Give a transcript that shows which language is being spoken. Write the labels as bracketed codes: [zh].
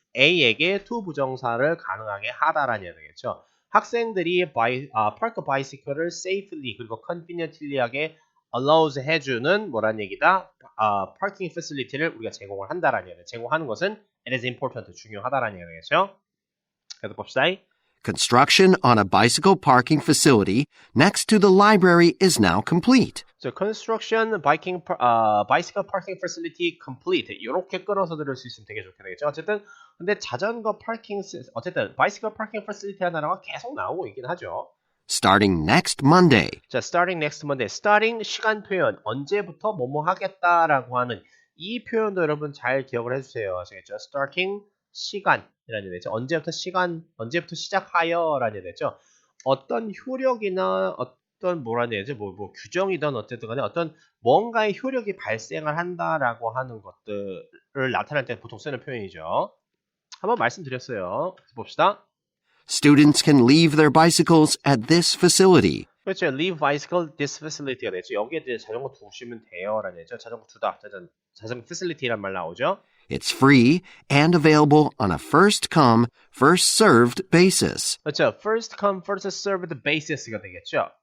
[ko] A에게 to 부정사를 가능하게 하다라는 얘기 되겠죠. 학생들이 park bicycle를 safely 그리고 conveniently하게 allows 해주는 뭐란 얘기다? parking facility를 우리가 제공을 한다라는 얘기. 제공하는 것은 [en] it is important [ko] 중요하다라는 얘기겠죠. 그래서 봅시다. [en] Construction on a bicycle parking facility next to the library is now complete. So construction bicycle parking facility complete. [ko] 이렇게 끌어서 들을 수 있으면 되게 좋게 되겠죠. 어쨌든 근데 자전거 파킹 어쨌든 bicycle parking facility 하는 단어가 계속 나오고 있긴 하죠. [en] Starting next Monday. [ko] 자, [en] starting next Monday. [ko] starting 시간 표현 언제부터 뭐뭐 하겠다라고 하는 이 표현도 여러분 잘 기억을 해주세요. 아시겠죠? starting 시간이라는 얘기죠. 언제부터 시작하여라는 얘기죠. 어떤 효력이나 어떤 뭐라는 얘기죠? 뭐 규정이든 어쨌든 간에 어떤 뭔가의 효력이 발생을 한다라고 하는 것들을 나타낼 때 보통 쓰는 표현이죠. 한번 말씀드렸어요. 봅시다. [en] Students can leave their bicycles at this facility. [ko] 그렇죠. [en] Leave bicycle this facility가 되죠. [ko] 여기에 대해 자전거 두시면 돼요. 라는 얘기죠. 자전거 두다. 자전거 facility란 말 나오죠. [en] It's free and available on a first-come, first-served basis. [ko] 그렇죠. [en] First come, first served basis가 되겠죠.